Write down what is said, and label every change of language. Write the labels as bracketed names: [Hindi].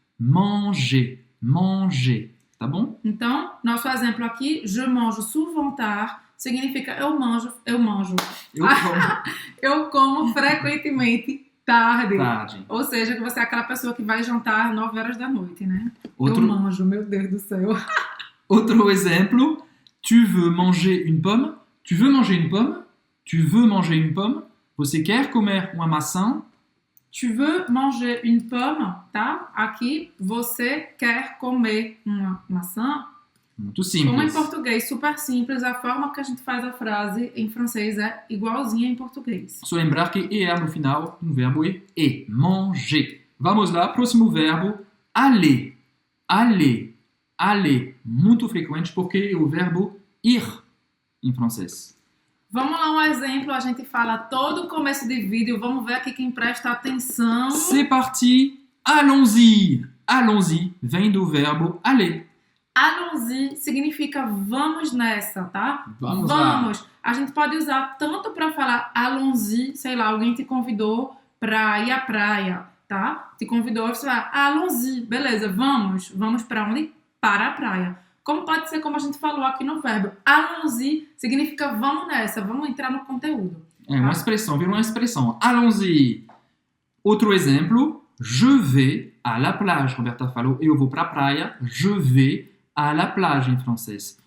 [French] Manger. Manger. Tá bom? [Portuguese] Então, nosso exemplo aqui, [French] je mange souvent tard, [Portuguese] significa eu como frequentemente tarde. Ou seja, que você é aquela pessoa que vai jantar 9 horas da noite, né? Eu manjo, meu Deus do céu. Outro exemplo, [French] tu veux manger une pomme? Tu veux manger une pomme? Tu veux manger une pomme? [Portuguese] Você quer comer uma maçã? [French] Tu veux manger une pomme, tá? [Portuguese] Aqui, você quer comer uma maçã? Muito simples. Como em português, super simples, a forma que a gente faz a frase em francês é igualzinha em português. Só lembrar que ER no final, um verbo é E. Manger. Vamos lá, próximo verbo, aller. Aller. Aller. Muito frequente porque é o verbo ir em francês. Vamos lá, um exemplo, a gente fala todo o começo de vídeo, vamos ver aqui quem presta atenção. [French] C'est parti, allons-y. [Portuguese] Allons-y vem do verbo aller. Allons-y significa vamos nessa, tá? Vamos lá. A gente pode usar tanto para falar allons-y, sei lá, alguém te convidou para ir à praia, tá? Te convidou, você vai, allons-y, beleza, vamos para onde? Para a praia. Como pode ser como a gente falou aqui no verbo. Allons-y significa vamos nessa, vamos entrar no conteúdo. É uma expressão, vira uma expressão. [French] Allons-y. [Portuguese] Outro exemplo, [French] je vais à la plage. [Portuguese] Roberta falou, eu vou para a praia. [French] Je vais à la plage [Portuguese] em francês.